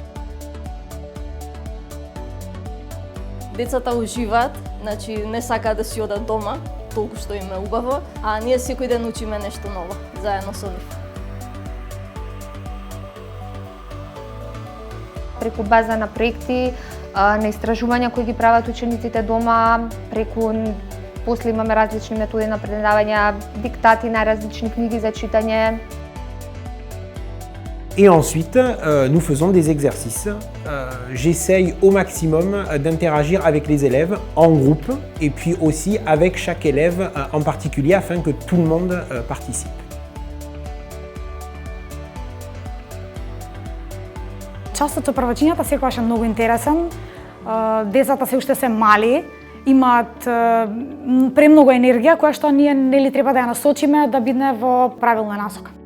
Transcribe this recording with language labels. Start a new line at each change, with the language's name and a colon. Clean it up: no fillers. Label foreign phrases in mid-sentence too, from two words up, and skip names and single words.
Macedonian: Децата уживаат, значи не сакаат да си одат дома, толку што им е убаво, а ние секој ден учиме нешто ново, заедно со нив. Преку база на проекти, на истражувања кои ги прават учениците дома, преку после имаме различни методи на предавање, диктати на различни книги за читање.
French: Et ensuite, nous faisons des exercices. J'essaye au maximum d'interagir avec les élèves en groupe et puis aussi avec chaque élève en particulier afin que tout le monde participe.
Macedonian: Часот со првачињата секогаш е многу интересен. Децата се уште се мали, имаат премногу енергија која што ние нели треба да ја насочиме да биде во правилна насока.